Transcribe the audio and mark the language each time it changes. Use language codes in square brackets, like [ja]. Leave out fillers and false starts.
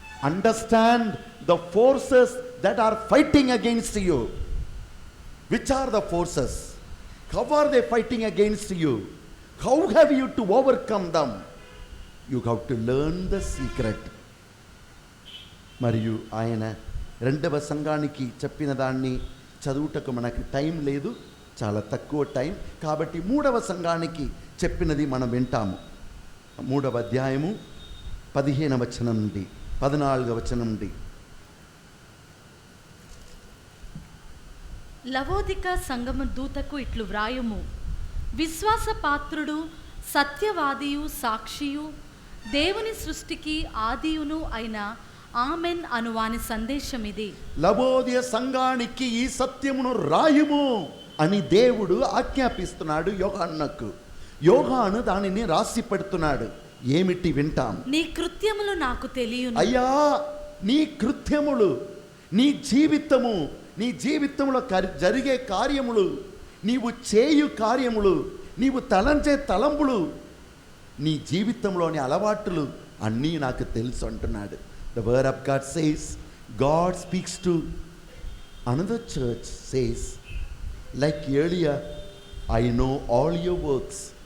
[en] Understand the forces that are fighting against you. Which are the forces? How are they fighting against you? How have you to overcome them? You have to learn the secret. [te] మరియు ఆయన రెండవ సంఘానికి చెప్పిన దాన్ని చదువుటకు మనకి time లేదు, చాలా తక్కువ టైం, కాబట్టి మూడవ సంఘానికి చెప్పినది మనం వింటాము. 3వ అధ్యాయము 15వ వచనం నుండి 14వ వచనం నుండి. లవోదిక సంఘము దూతకు ఇట్లు వ్రాయుము: విశ్వాసపాత్రుడు, సత్యవాదియు, సాక్షియు, దేవుని సృష్టికి ఆదియును అయిన ఆమెన్ అనువాని సందేశం ఇది. లవోదియ సంఘానికి ఈ సత్యమును రాయుము అని దేవుడు ఆజ్ఞాపిస్తున్నాడు యోహానుకు. యోహాను దానిని రాసి పెడుతున్నాడు. ఏమిటి వింటాం? నీ కృత్యములు నాకు తెలియను. అయ్యా, నీ కృత్యములు, నీ జీవితము, నీ జీవితంలో జరిగే కార్యములు, నీవు చేయు కార్యములు, నీవు తలంచే తలంపులు, నీ జీవితంలోని అలవాట్లు అన్నీ నాకు తెలుసు అంటున్నాడు. [en] The word of God says, God speaks to another church, says, like earlier, I know all your works.